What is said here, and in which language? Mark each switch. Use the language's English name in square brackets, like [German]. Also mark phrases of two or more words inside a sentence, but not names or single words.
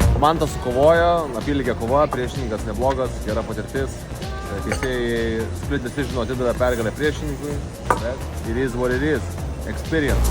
[Lithuanian] Mantas sukovojo, apylygė kova, priešininkas neblogas, gera patirtis. Teisėjai [English] split decision [Lithuanian] atidavė pergalę priešininkui. [English] Bet it is what it is. Experience.